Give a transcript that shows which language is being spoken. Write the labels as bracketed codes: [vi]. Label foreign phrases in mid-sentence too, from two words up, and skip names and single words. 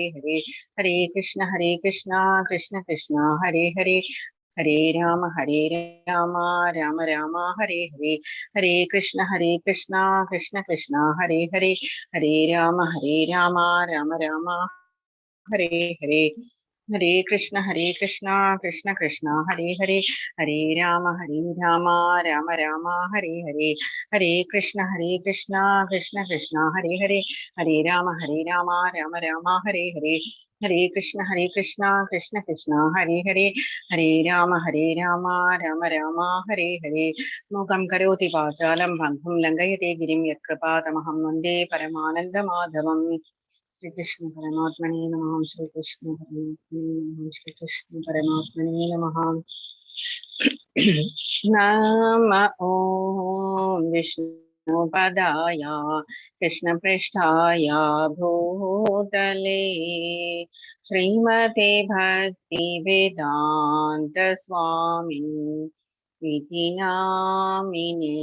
[sa] हरे, हरे कृष्ण कृष्ण कृष्ण हरे हरे, हरे राम राम राम हरे हरे, हरे कृष्ण कृष्ण कृष्ण हरे हरे, हरे राम राम राम हरे हरे, ഹരേ കൃഷ്ണ കൃഷ്ണ കൃഷ്ണ ഹരേ ഹരേ, ഹരേ രാമ രാമ രാമ ഹരേ ഹരേ, ഹരേ കൃഷ്ണ കൃഷ്ണ കൃഷ്ണ ഹരേ ഹരേ, ഹരേ രാമ രാമ രാമ ഹരേ ഹരേ, ഹരേ കൃഷ്ണ കൃഷ്ണ കൃഷ്ണ ഹരേ ഹരേ, ഹരേ രാമ രാമ രാമ ഹരേ ഹരേ. മൂകം കരോതി വാചാലം ബന്ധും ലംഘയത്തെ ഗിരിം യത്കൃപാതമഹം വന്ദേ പരമാനന്ദമാധവം. श्री कृष्ण परमात्मने नमः. श्री कृष्ण परमात्मने नमः. श्री कृष्ण परमात्मने नमः. नम ओम विष्णुपदाय कृष्णपृष्ठाय भूतले श्रीमते भक्ति वेदांत स्वामिनि इति नामिने.